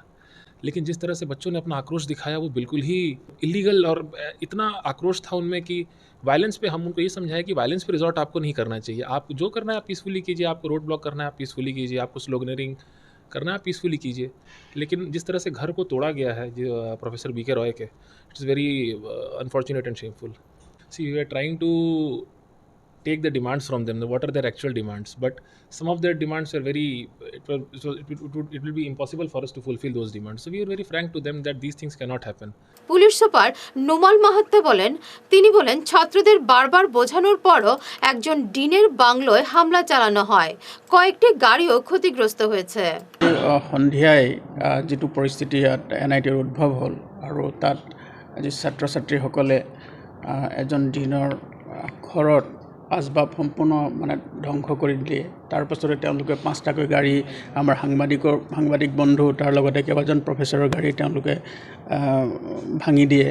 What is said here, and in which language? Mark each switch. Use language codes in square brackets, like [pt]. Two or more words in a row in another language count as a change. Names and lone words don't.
[hi] लेकिन जिस तरह से बच्चों ने अपना आक्रोश दिखाया वो बिल्कुल ही इलीगल, और इतना आक्रोश था उनमें कि वायलेंस पे हम उनको ये समझाया कि वायलेंस पे रिजॉर्ट आपको नहीं करना चाहिए, आप जो करना है आप पीसफुली कीजिए, आपको [en] road block [hi] करना है आप पीसफुली कीजिए, आपको स्लोगनरिंग करना है आप पीसफुली कीजिए। लेकिन जिस तरह से घर को तोड़ा गया है जो प्रोफेसर बीके रॉय के, [en] It is very unfortunate and shameful. See we are trying to take the demands from them, what are their actual demands, but some of their demands are very, it will be impossible for us to fulfill those demands, so we are very frank to them that these things cannot happen. [bn] পুলিশ সুপার নুমাল মাহাত্তা তিনি বলেন ছাত্রদের বারবার বোঝানোর পরও একজন ডিনের বাংলোয় হামলা চালানো হয়, কয়েকটি গাড়িও ক্ষতিগ্রস্ত হয়েছে। [as] সন্ধিয়াই যেটো পৰিস্থিতি ইয়াত এনআইটিৰ উদ্ভৱ হ'ল আৰু তাত আজি ছাত্ৰ ছাত্ৰীসকলে এজন ডিনৰ ঘৰত আচবাব সম্পূৰ্ণ মানে ধ্বংস কৰি দিয়ে। তাৰ পাছতে তেওঁলোকে 5টাকৈ গাড়ী আমাৰ সাংবাদিক বন্ধু তাৰ লগতে কেইবাজন প্ৰফেচৰৰ গাড়ী তেওঁলোকে ভাঙি দিয়ে।